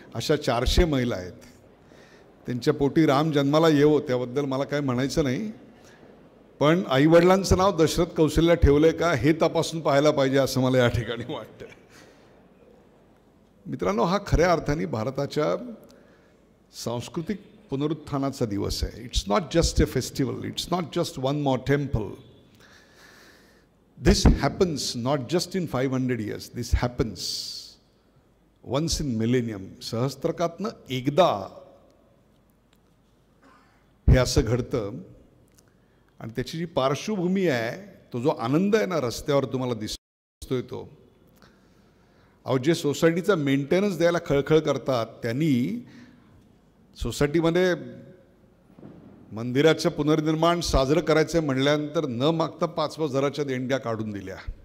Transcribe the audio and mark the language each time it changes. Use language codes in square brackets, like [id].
[mr] अशा 400 महिला आहेत. त्यांच्या पोटी राम जन्माला येवो त्याबद्दल मला काय म्हणायचं नाही, पण आईवडिलांचं नाव दशरथ कौशल्या ठेवलं आहे का हे तपासून पाहायला पाहिजे असं मला या ठिकाणी वाटतं. मित्रांनो, हा खऱ्या अर्थाने भारताच्या सांस्कृतिक पुनरुत्थानाचा दिवस आहे. [en] It's not just a festival, it's not just one more temple. This happens not just in 500 years, this happens once in millennium. [mr] सहस्त्रकातनं एकदा हे असं घडतं आणि त्याची जी पार्श्वभूमी आहे तो जो आनंद आहे ना रस्त्यावर तुम्हाला दिसतोय तो अहो जे सोसायटीचा मेंटेनन्स द्यायला खळखळ करतात त्यांनी सोसायटीमध्ये मंदिराचं पुनर्निर्माण साजरं करायचं म्हणल्यानंतर न मागता 5,000च्या देणग्या काढून दिल्या.